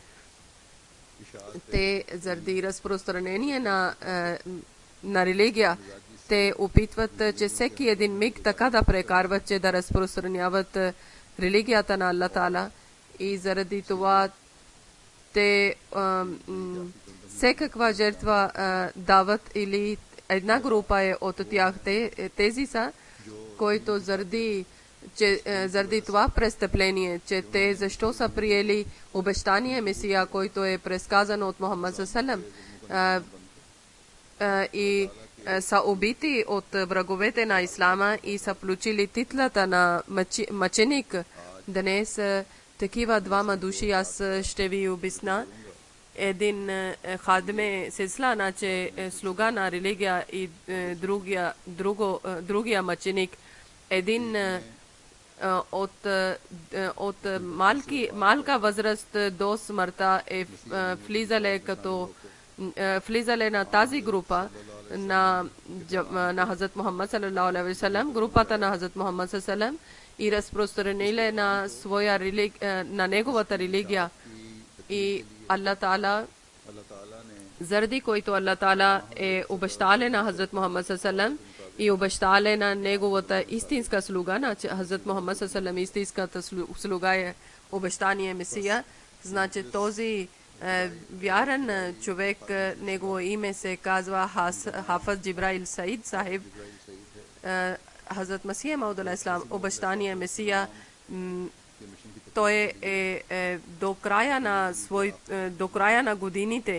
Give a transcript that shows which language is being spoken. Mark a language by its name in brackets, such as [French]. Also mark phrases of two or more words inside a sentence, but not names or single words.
[Bulgarian] те заради разпространение на религия, те опитват, че всеки един миг така да прекарват, че да разпространяват религията на Алла Таала и заради това те всекаква жертва дават или една група е от тях. Тези са, които заради това престъпление, че те защо са приели обещание Месия, който е предсказано от Мухаммад [Arabic] صلى الله عليه [Bulgarian] и са убити от враговете на Ислама и са получили титлата на мъченик. Днес такива двама души аз ще ви обясня. Един [Urdu] خادمِ سلسلہ, [Bulgarian] значи слуга на религия и другия мъченик. Един от малка възраст до смъртта е влизале на тази група на Хазрат Мухаммад [Arabic] صلى الله عليه وسلم, [Bulgarian] групата на Хазрат Мухаммад [Arabic] صلى الله عليه وسلم [Bulgarian] и разпространили на неговата религия. И Алла Таала, заради който Алла Таала е обещале на Хазрат Мухаммад [Arabic] صلى الله عليه وسلم [Bulgarian] и обещале на неговата истинска слуга, на Хазрат Мухаммад [Arabic] صلى الله عليه وسلم, [Bulgarian] истинската слуга е обещание Месия. Значи този вярен човек, негово име се казва Хафаз Джибраил Саид Сахиб. Хазрат Масия Мауд алейхиссалам, обещание Месия, той е до края на годините,